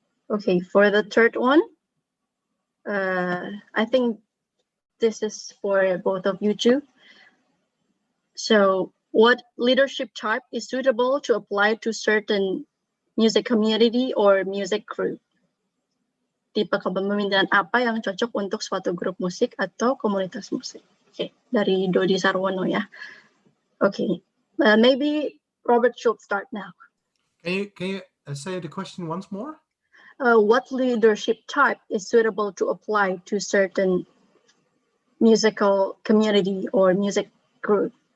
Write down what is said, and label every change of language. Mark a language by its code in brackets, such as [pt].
[en] Okay, for the third one, I think this is for both of you two. So, what leadership type is suitable to apply to certain music community or music group? [id] Tipe kepemimpinan apa yang cocok untuk suatu grup musik atau komunitas musik? Okay, dari Dodi Sarwono ya. [en] Okay, maybe Robert should start now. Can you say the question once more? What leadership type is suitable to apply to certain musical community or music group?